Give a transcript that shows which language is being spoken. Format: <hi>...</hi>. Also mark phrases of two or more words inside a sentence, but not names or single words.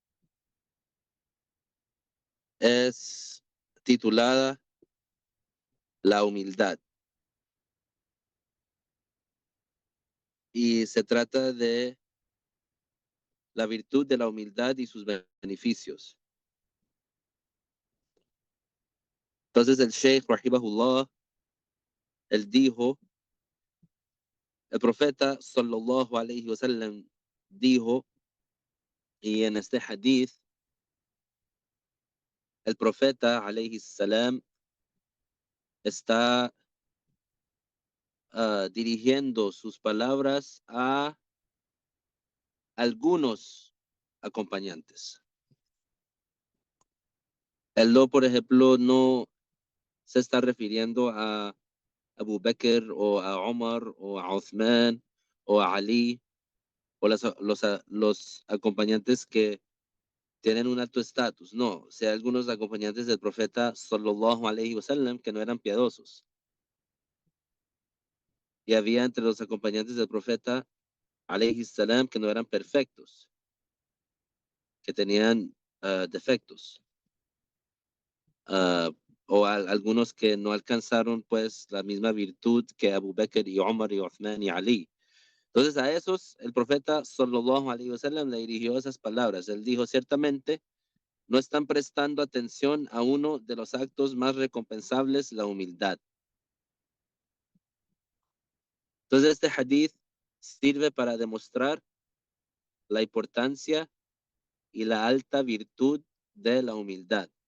<es>es titulada La humildad y se trata de la virtud de la humildad y sus beneficios. Entonces el</es> <ar>الشيخ رحمه الله,</ar> <es>él dijo, el profeta</es> <ar>صلى الله عليه وسلم</ar> <es>dijo, y en este hadith, el profeta</es> <ar>عليه السلام</ar> <es>está dirigiendo sus palabras a algunos acompañantes. Él no, por ejemplo, no se está refiriendo a Abu Bakr o a Omar o a Uthman o a Ali o los acompañantes que tienen un alto estatus. No, o sea, algunos acompañantes del profeta</es> <ar>صلى الله عليه وسلم</ar> <es>que no eran piadosos. Y había entre los acompañantes del profeta</es> <ar>عليه السلام</ar> <es>que no eran perfectos, que tenían defectos. O algunos que no alcanzaron pues la misma virtud que Abu Bakr y Omar y Uthman y Ali. Entonces a esos el profeta</es> <ar>صلى الله عليه وسلم</ar> <es>le dirigió esas palabras. Él dijo, ciertamente no están prestando atención a uno de los actos más recompensables, la humildad. Entonces este hadith sirve para demostrar la importancia y la alta virtud de la humildad.</es>